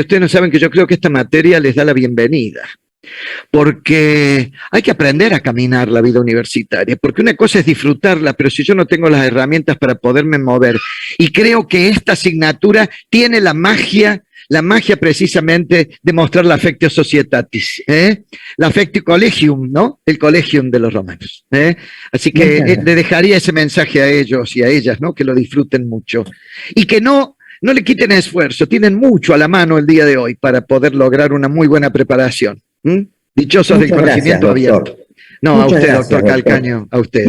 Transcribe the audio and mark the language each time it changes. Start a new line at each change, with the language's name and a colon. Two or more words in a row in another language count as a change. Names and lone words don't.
Spanish: Ustedes no saben que yo creo que esta materia les da la bienvenida, porque hay que aprender a caminar la vida universitaria, porque una cosa es disfrutarla, pero si yo no tengo las herramientas para poderme mover, y creo que esta asignatura tiene la magia precisamente de mostrar la
Latin: affectio societatis,
Spanish: la
Latin: affectio collegium,
Spanish: ¿no? El collegium de los romanos. Así que le dejaría ese mensaje a ellos y a ellas, ¿no? Que lo disfruten mucho. Y que no le quiten esfuerzo, tienen mucho a la mano el día de hoy para poder lograr una muy buena preparación. Dichosos del conocimiento abierto. No, a usted, doctor Calcaño, a usted.